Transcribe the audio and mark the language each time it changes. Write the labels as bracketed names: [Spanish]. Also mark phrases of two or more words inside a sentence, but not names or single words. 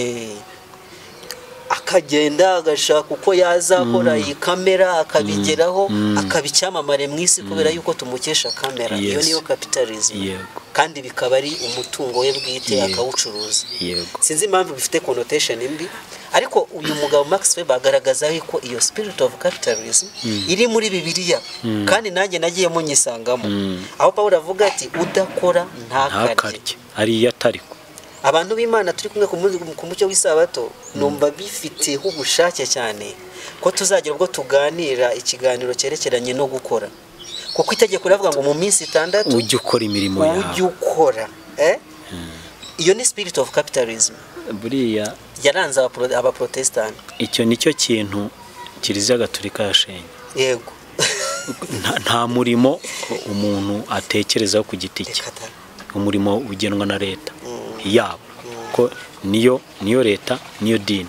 [Kinyarwanda] Akagenda agashaka uko yazakora iyi kamera, akabigeraho, akabicyamamare mu isi kubera yuko tumukesha kamera. Iyo niyo capitalism. Kandi bikaba ari umutungo we bwite, akawucuruza. Sinzi impamvu bifite connotation imbi, ariko uyu mugabo Max Weber agaragaza ko iyo [English] spirit of capitalism [Kinyarwanda] iri muri Bibiliya, kandi nanjye nagiye munyisangamo. Aho Pawulo avuga ati udakora ntakarye. Ari yatariko. Abantu b'Imana turi kumwe ku mucyo w'isabato, numva bifiteho ubushake cyane ko tuzagira ubwo tuganira ikiganiro cyerekeranye no gukora, kuko itegeko riravuga ngo mu minsi 6 ujye ukora imirimo yawe, ujye ukora. Iyo ni [English] spirit of capitalism [Kinyarwanda] buriya yaranze abaprotestant. Icyo nicyo kintu Kiliziya Gatolika yashenye. Yego. Nta murimo umuntu atekerezaho ku giti cye, umurimo ugenwa na leta yabo, ko niyo leta, niyo dini.